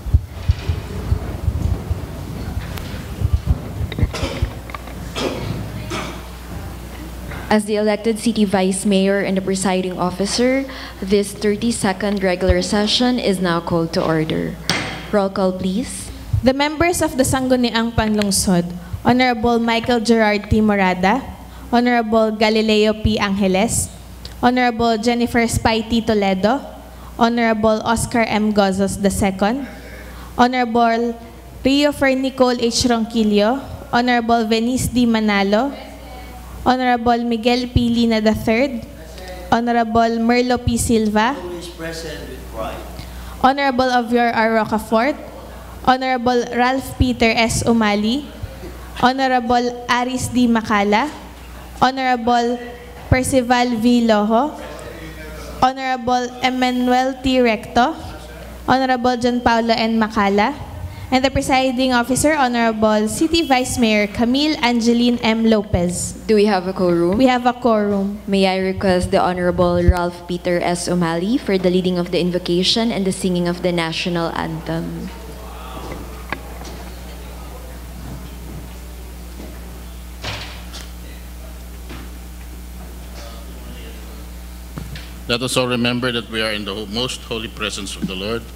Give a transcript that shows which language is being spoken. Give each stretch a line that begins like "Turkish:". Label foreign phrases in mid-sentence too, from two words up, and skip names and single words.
English: As the elected city vice mayor and the presiding officer, this 32nd regular session is now called to order. Roll call, please. The members of the Sangguniang Panglungsod, Honorable Michael Gerard T. Morada, Honorable Galileo P. Angeles, Honorable Jennifer Spy T. Toledo, Honorable Oscar M. Gozos II, Honorable Rio Fernicol H. Ronquillo, Honorable Venice D. Manalo, Honorable Miguel P. Lina III, Honorable Merlo P. Silva, Always present with pride. Honorable Avior R. Rocafort, Honorable Ralph Peter S. Umali, Honorable Aris D. Macala, Honorable Percival V. Loho, Honorable Emmanuel T. Recto, Honorable John Paulo N. Macala, and the presiding officer, Honorable City Vice Mayor Camille Angeline M. Lopez. Do we have a quorum? We have a quorum. May I request the Honorable Ralph Peter S. Umali for the leading of the invocation and the singing of the national anthem. Let us all remember that we are in the most holy presence of the Lord.